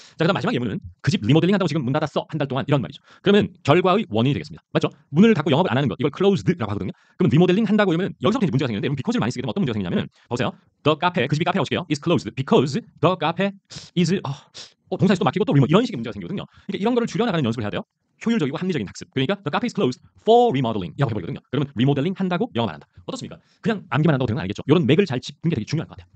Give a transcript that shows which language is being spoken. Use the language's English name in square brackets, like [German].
[Korean] 자, 그다음 마지막 예문은 그 집 리모델링 한다고 지금 문 닫았어 한 달 동안 이런 말이죠. 그러면 결과의 원인이 되겠습니다. 맞죠? 문을 닫고 영업을 안 하는 것 이걸 closed라고 하거든요. 그럼 리모델링 한다고 하면 여기서부터 이제 문제가 생기는데 여러분 because를 많이 쓰게 되면 어떤 문제가 생기냐면 보세요. The cafe 그 집이 카페라고 칠게요. is closed because the cafe is 동사에서 또 막히고 또 이런 식의 문제가 생기거든요. 그러니까 이런 거를 줄여나가는 연습을 해야 돼요. 효율적이고 합리적인 학습. [English] 그러니까 the cafe is closed for remodeling 이라고 해버리거든요. [Korean] 그러면 리모델링 한다고 영업 안 한다. 어떻습니까? 그냥 암기만 한다고 되는 건 아니겠죠. 이런 맥을 잘 짚는 게 되게 중요한 것 같아요.